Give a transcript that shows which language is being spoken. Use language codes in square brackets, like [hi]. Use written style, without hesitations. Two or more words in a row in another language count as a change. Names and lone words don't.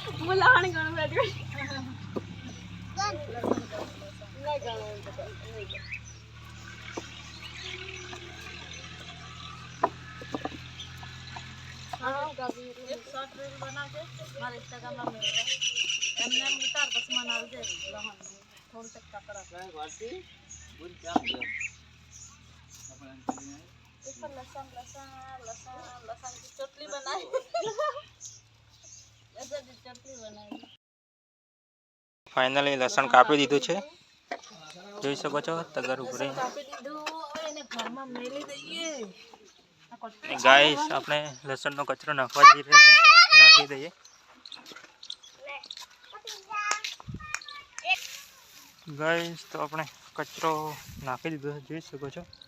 [gu] એક શોર્ટ રીલ બનાવજે, મારા ઇન્સ્ટાગ્રામમાં મેળવા એમને ઉતાર, પછી મને આવજે લહણ થોડું તક કાકડા [hi] લસણ की चटनी बनाई ऐसे चटनी बनाई। [gu] ફાઇનલી લસણ કાપી દીધું છે, જોઈ શકો છો તગર ઉપર। કાપી દીધું, એને ઘરમાં મેલી દઈએ। ગાઈસ આપણે લસણનો કચરો નાખવા જઈ રહ્યા છે, નાખી દઈએ। ગાઈસ તો આપણે કચરો નાખી દીધો છે, જોઈ શકો છો।